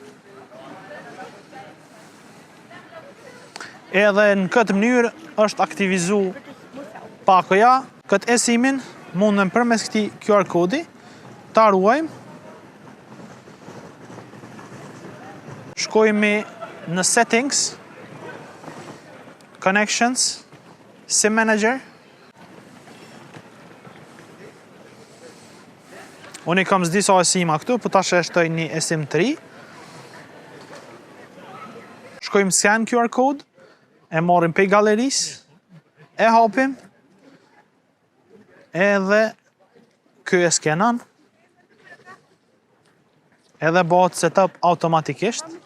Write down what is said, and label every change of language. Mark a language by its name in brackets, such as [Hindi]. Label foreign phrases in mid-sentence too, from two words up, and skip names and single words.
[Albanian] Edhe në këtë mënyrë është aktivizu pakoja. Këtë eSIM-in mundem përmes këtij QR kodi ta ruajmë. Shkojmë në [English] settings, connections, SIM manager. [Albanian] Unë i kam disa eSIM-a këtu, po tash e shtoj një eSIM 3. Shkojmë [English] scan QR code, [Albanian] e marrim pej galerisë, e hapim, edhe ky e skenon, edhe bëhet setup automatikisht.